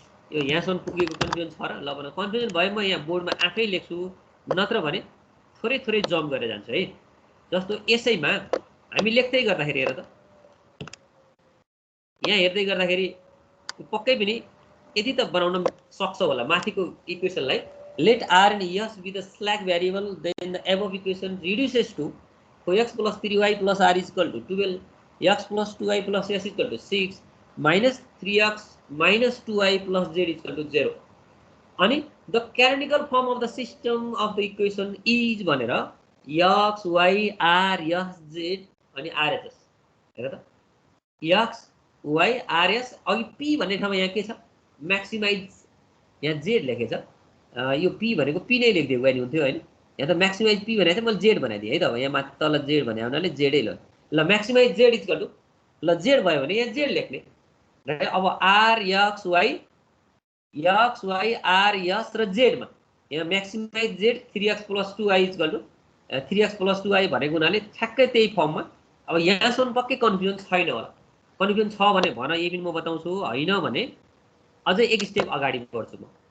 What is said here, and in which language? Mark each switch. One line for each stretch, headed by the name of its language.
Nepali: यो यहाँसम्म पुगेको कन्फ्युजन छ र? ल भने कन्फ्युजन भए म यहाँ बोर्डमा आफै लेख्छु, नत्र भने थोरै थोरै जम्प गरेर जान्छु है। जस्तो यसैमा हामी लेख्दै गर्दाखेरि हेर त, यहाँ हेर्दै गर्दाखेरि पक्कै पनि यदि त बनाउन सक्छ होला माथिको इक्वेसनलाई।
English: Let r and s be the slack variable then the above equation reduces to x plus 3y plus r is equal to 12, x plus 2y plus s is equal to 6, minus 3x minus 2y plus z is equal to 0.
Nepali: अनि
English: the canonical form of the system of the equation is
Nepali: भनेर x y r s z अनि rhs हेर त, x y r s अघि p भन्ने ठाउँमा यहाँ के छ, म्याक्सिमाइज यहाँ z लेखेछ। यो p भनेको p नै लेखिदिएको भए नि हुन्थ्यो हैन। यहाँ त म्याक्सिमाइज p भनेको चाहिँ मैले z बनाइदिएँ है त। यहाँ माथि तल z भने हुनाले z नै ल। ल म्याक्सिमाइज z इक्वल टु ल z भयो भने यहाँ z लेख्ने र अब r x y r s र z मा यहाँ maximise z 3x + 2y equal to 3x + 2y भनेको हुनाले ठ्याक्कै त्यही फर्ममा। अब यहाँसम्म पक्कै कन्फ्युजन छैन होला। कन्फ्युजन छ भने भन, यही पनि म बताउँछु, हैन भने अझै एक स्टेप अगाडि बढ्छु म।